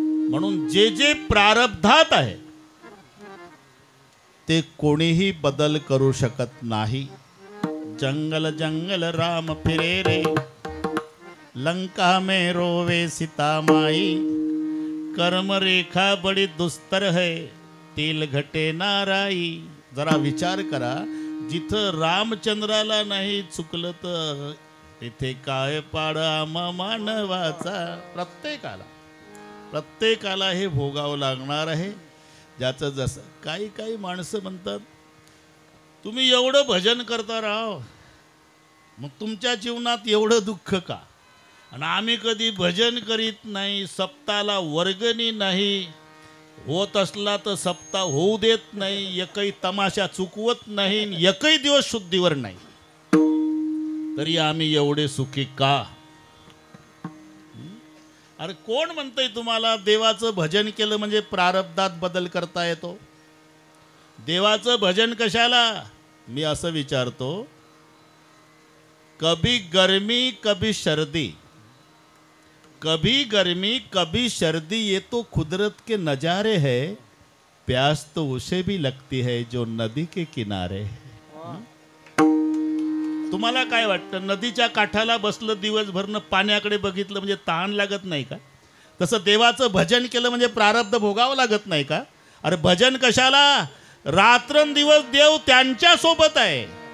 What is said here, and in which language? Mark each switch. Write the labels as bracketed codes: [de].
[mr] म्हणून जे जे प्रारब्धात आहे ते कोणीही बदल करू शकत नाही. [hi] जंगल जंगल राम फिरे रे लंका में रोवे सीता माई. कर्म रेखा बड़ी दुस्तर है तिल घटे नाराई. [mr] जरा विचार करा जिथं रामचंद्राला नाही चुकलं तर तिथे काय पाडा मानवाचा. प्रत्येकाला हे भोगावं लागणार आहे ज्याचं जसं. काही काही माणसं म्हणतात तुम्ही एवढं भजन करता राव मग तुमच्या जीवनात एवढं दुःख का. आणि आम्ही कधी भजन करीत नाही. सप्ताला वर्गणी नाही. होत असला तर सप्ताह होऊ देत नाही, एकही तमाशा चुकवत नाही, एकही दिवस शुद्धीवर नाही, तरी आम्ही एवढे सुखी का? अरे कोण म्हणतंय तुम्हाला देवाचं भजन केलं म्हणजे प्रारब्धात बदल करता येतो? देवाचं भजन कशाला? मी असं विचारतो, [hi] कभी गर्मी कभी सर्दी, कभी गर्मी कभी सर्दी, ये तो कुदरत के नज़ारे हैं, प्यास तो उसे भी लगती है जो नदी के किनारे है। [mr] तुम्हाला काय वाटतं, नदीच्या काठाला बसलं दिवसभरनं पाण्याकडे बघितलं म्हणजे ताण लागत नाही का? तसं देवाचं भजन केलं म्हणजे प्रारब्ध भोगावं लागत नाही का? अरे भजन कशाला? रात्रंदिवस देव त्यांच्या सोबत आहे.